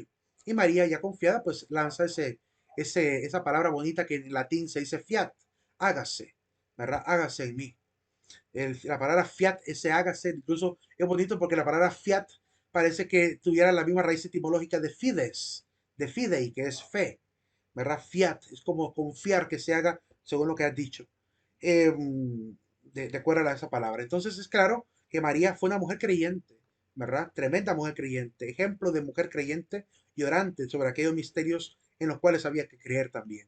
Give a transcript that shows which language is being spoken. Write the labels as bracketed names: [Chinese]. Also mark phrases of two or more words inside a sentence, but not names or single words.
[Spanish] Y María, ya confiada, pues lanza esa palabra bonita que en latín se dice fiat, hágase, ¿verdad? Hágase en mí. La palabra fiat, ese hágase, incluso es bonito porque la palabra fiat parece que tuviera la misma raíz etimológica de fides, de fidei, que es fe, ¿verdad? Fiat, es como confiar que se haga según lo que has dicho, eh, de acuerdo a esa palabra. Entonces es claro que María fue una mujer creyente, ¿verdad? Tremenda mujer creyente, ejemplo de mujer creyente y orante sobre aquellos misterios en los cuales había que creer también.